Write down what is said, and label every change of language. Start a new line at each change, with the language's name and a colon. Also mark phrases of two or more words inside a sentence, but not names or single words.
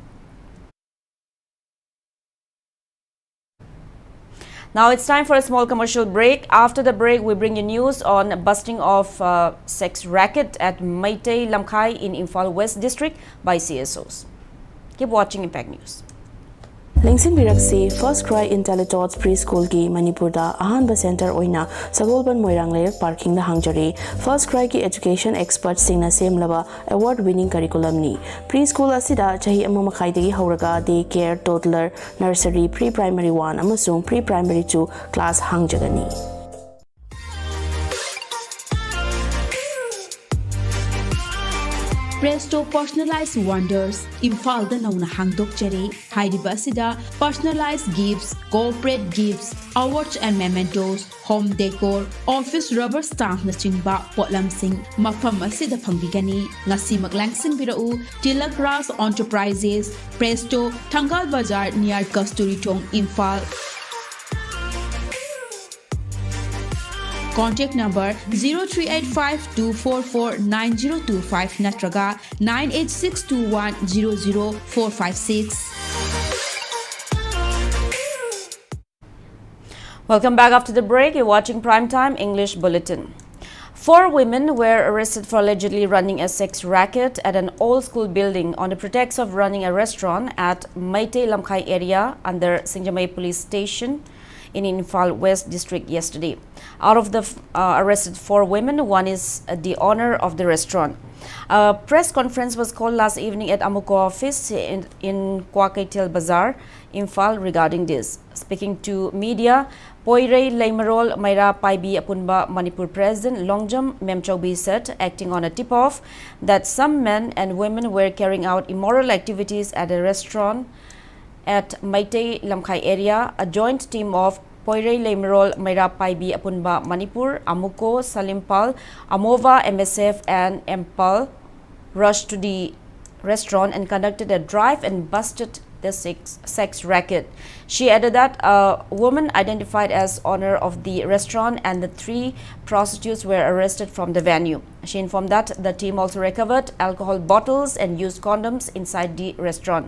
English: Now it's time for a small commercial break. After the break, we bring you news on busting of sex racket at Meitei Lamkhai in Imphal West District by CSOs. Keep watching Impact News.
Manipuri: Lengsin Biraksi First Cry Intellidots Preschool ki Manipur da Ahanba Center oina Sagolban Moiranglayer Parking da Hangjari First Cry ki
English: Education Expert
Manipuri: singna semlaba
English: award winning curriculum
Manipuri: ni Preschool asida chahi amma makhai dagi hauraga
English: day care toddler nursery pre-primary 1
Manipuri: amasung
English: pre-primary 2 class
Manipuri: hangjagani. Presto Personalized Wonders, Imphal da nauna hangdok jari, Hairiba asida
English: personalized gifts, corporate gifts, awards and mementos, home decor, office rubber stamp
Manipuri: na chingba potlam sing mafam asida phangbigani ngasi maglangsing birau Tilak Ras Enterprises, Presto, Thangal Bazar near Kasturi Thong, Imphal.
English: Contact number 0385-244-9025 natraga 98621-00456. Welcome back after the break. You're watching Primetime English Bulletin. 4 women were arrested for allegedly running a sex racket at an old-school building on the pretext of running a restaurant at Meitei Lamkhai area under Singjamai Police Station in Imphal West District yesterday. Out of the arrested 4 women, one is the owner of the restaurant. A press conference was called last evening at Amuko office in Kwakaitel Bazaar, Imphal regarding this. Speaking to media, Poirei Leimarol Maira Paibi Apunba Manipur President Longjam Memchaubi said, acting on a tip-off, that some men and women were carrying out immoral activities at a restaurant at Maitei Lamkhai area. A joint team of Poirei Leimarol Maira Paibi Apunba Manipur, Amuko, Salimpal, Amova, MSF and Empal rushed to the restaurant and conducted a drive and busted the sex racket. She added that a woman identified as owner of the restaurant and the 3 prostitutes were arrested from the venue. She informed that the team also recovered alcohol bottles and used condoms inside the restaurant.